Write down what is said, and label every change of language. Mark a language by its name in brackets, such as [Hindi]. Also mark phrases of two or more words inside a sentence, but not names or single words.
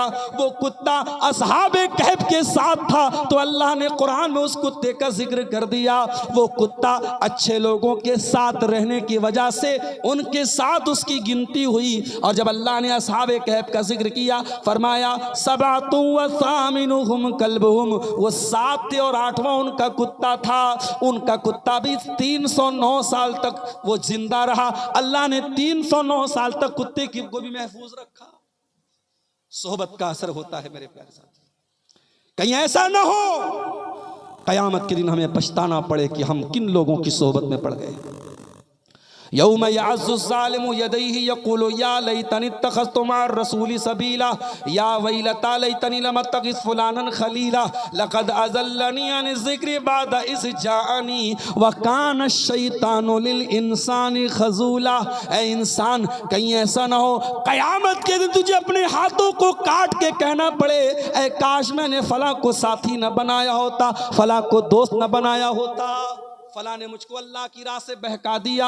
[Hindi] वो कुत्ता असहाबे कहफ के साथ था, तो अल्लाह ने कुरान में उस कुत्ते का जिक्र कर दिया। वो कुत्ता अच्छे लोगों के साथ रहने की वजह से उनके साथ उसकी गिनती हुई। और जब अल्लाह ने असहाबे कहफ का जिक्र किया, फरमाया [Arabic] سبعة وثامنهم كلبهم, [Hindi] वो 7 थे और 8वां उनका कुत्ता था। उनका कुत्ता भी 309 साल तक वो जिंदा रहा। अल्लाह ने 309 साल तक कुत्ते को भी महफूज रखा। सोहबत का असर होता है मेरे प्यारे साथी। कहीं ऐसा ना हो कयामत के दिन हमें पछताना पड़े कि हम किन लोगों की सोहबत में पड़ गए। [Arabic] يوم يعض الظالم يديه يقول يا ليتني اتخذت مع الرسول سبيلا يا ويلتى ليتني لم أتخذ فلانا خليلا لقد أضلني عن الذكر بعد إذ جاءني وكان الشيطان للإنسان خذولا. [Hindi] ऐ इंसान, कहीं ऐसा ना हो क़यामत के दिन तुझे अपने हाथों को काट के कहना पड़े, ऐ काश मैंने फलां को साथी न बनाया होता, फलां को दोस्त न बनाया होता, फला ने मुझको अल्लाह की राह से बहका दिया।